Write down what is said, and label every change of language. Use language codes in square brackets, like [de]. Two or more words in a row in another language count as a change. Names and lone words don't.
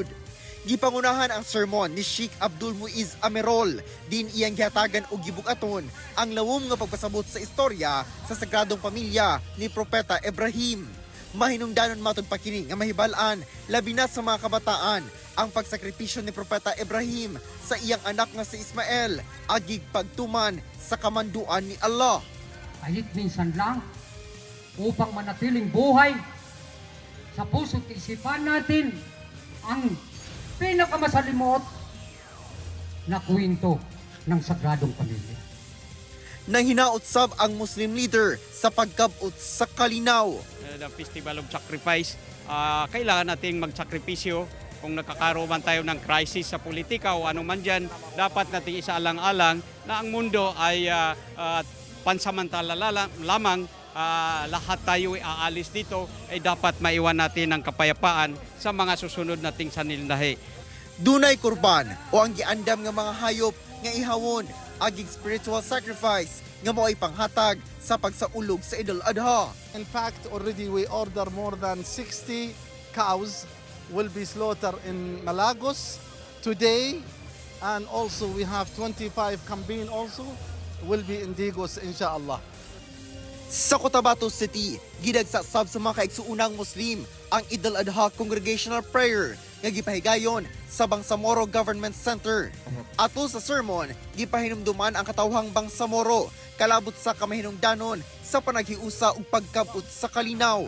[ceb] Gipangunahan ang sermon ni Sheikh Abdul Muiz Amerol, din iyang gihatagan og gibukaton ang lawom nga pagpasabot sa istorya sa Sagradong Pamilya ni Propeta Ibrahim. Mahinungdanon matud pa kini nga mahibal-an labi na sa mga kabataan ang pagsakripisyo ni Propeta Ibrahim sa iyang anak nga si Ismael agig pagtuman sa kamanduan ni Allah. [tl] Kahit minsan lang upang manatiling buhay sa puso't isipan natin ang pinakamasalimot na kwento ng Sagradong Pamilya. [ceb] Nang hinautsab ang Muslim leader sa pagkabot sa kalinaw. [en] The Festival of Sacrifice, [tl] kailangan nating magsakripisyo. Kung nakakaroon tayo ng crisis sa politika o ano man dyan, dapat nating isaalang-alang na ang mundo ay pansamantala lamang. Lahat tayo ay aalis dito, ay dapat maiwan natin ang kapayapaan sa mga susunod nating sanilnahi. [ceb] Dunay kurban o ang giandam nga mga hayop nga ihawon agig [en] spiritual sacrifice [ceb] nga mo'y panghatag sa pagsaulog sa Idul Adha. [en] In fact, already we order more than 60 cows will be slaughtered in Malagos today, and also we have 25 kambing also will be in Digos, inshallah. [ceb] Sa Cotabato City, gidagsasab sa mga kaigsuunang Muslim ang Idul Adha Congregational Prayer nga gipahigayon sa Bangsamoro Government Center. Ato sa sermon, gipahinumduman ang katawhang Bangsamoro kalabot sa kamahinungdanon sa panaghiusa ug pagkabot sa kalinaw.